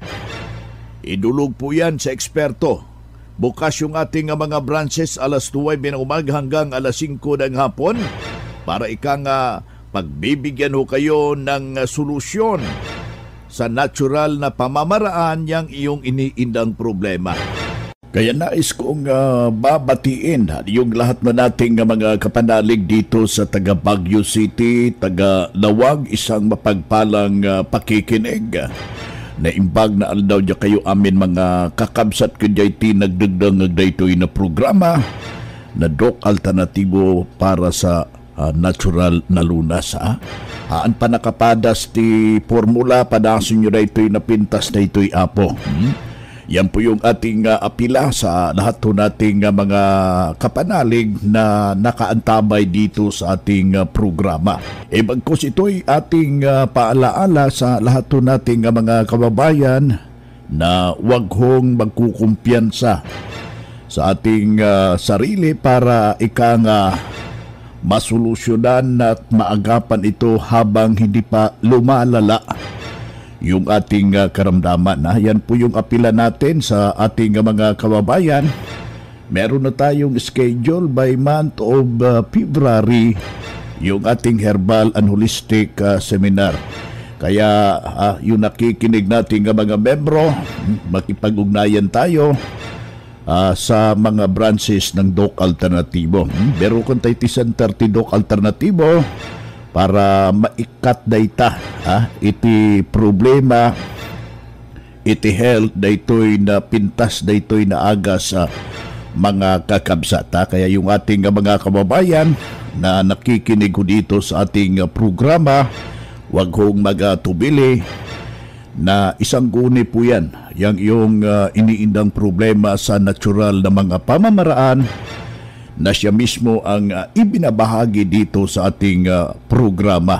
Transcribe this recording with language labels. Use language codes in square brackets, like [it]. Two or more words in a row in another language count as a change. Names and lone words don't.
[tl] Idulog po yan sa eksperto. Bukas yung ating mga branches alas 9 ng umaga hanggang alas 5 ng hapon para pagbibigyan ho kayo ng solusyon sa natural na pamamaraan yang iyong iniindang problema. Kaya nais kong babatiin yung lahat na nating mga kapanalig dito sa taga Baguio City, taga Lawag, isang mapagpalang pakikinig. [ilo] Naimbag na aldaw niya kayo amin mga kakabsat kanya'y tinagdagdang daytoy na programa na Doc Alternatibo [tl] para sa natural na lunas. [ilo] Haan pa nakapadas ti formula, padasin nyo daytoy na pintas daytoy apo. [tl] Yan po yung ating apila sa lahat po nating mga kapanalig na nakaantabay dito sa ating programa. Bagkus ito'y ating paalaala sa lahat po nating mga kababayan na wag hong magkukumpiyansa sa ating sarili para masolusyonan at maagapan ito habang hindi pa lumalala yung ating karamdaman. Yan po yung apila natin sa ating mga kababayan. Meron na tayong [en] schedule by month of February [tl] yung ating [en] herbal and holistic seminar. [tl] Kaya yung nakikinig nating mga membro, makipag-ugnayan tayo sa mga branches ng Doc Alternatibo. Pero kung tayo [ilo] Center ti Doc Alternatibo para maikat dayta iti problema, iti health daytoy na pintas daytoy na aga sa mga kakabsata. [tl] Kaya yung ating mga kababayan na nakikinig ko dito sa ating programa, wag hong magatubili na isang guni po yan, yung iniindang problema sa natural na mga pamamaraan na siya mismo ang ibinabahagi dito sa ating programa.